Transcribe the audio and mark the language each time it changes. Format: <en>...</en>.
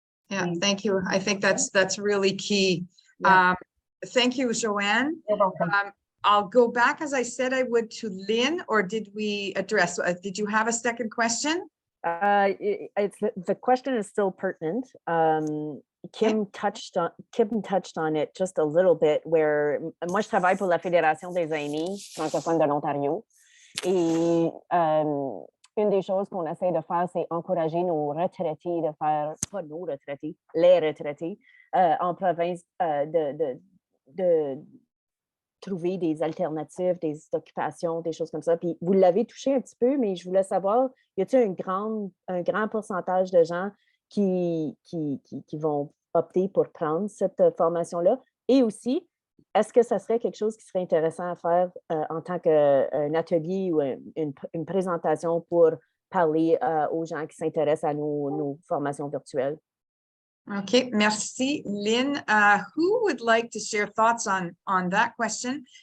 <en>Yeah, thank you. I think that's really key. Yeah. Thank you, Joanne. You're welcome. I'll go back, as I said I would, to Lynn, or did we address, did you have a second question? The question is still pertinent. Kim touched on it just a little bit, where</en> <fr>moi je travaille pour la Fédération des aînés francophones de l'Ontario, et une des choses qu'on essaie de faire, c'est encourager nos retraités de faire, pas nos retraités, les retraités en province, de trouver des alternatives, des occupations, des choses comme ça. Puis vous l'avez touché un petit peu, mais je voulais savoir, y a-t-il un grand pourcentage de gens qui vont opter pour prendre cette formation-là? Et aussi, est-ce que ça serait quelque chose qui serait intéressant à faire en tant qu'un atelier ou une présentation pour parler aux gens qui s'intéressent à nos formations virtuelles? Okay, merci, Lynn.</fr> <en>Who would like to share thoughts on that question?</en>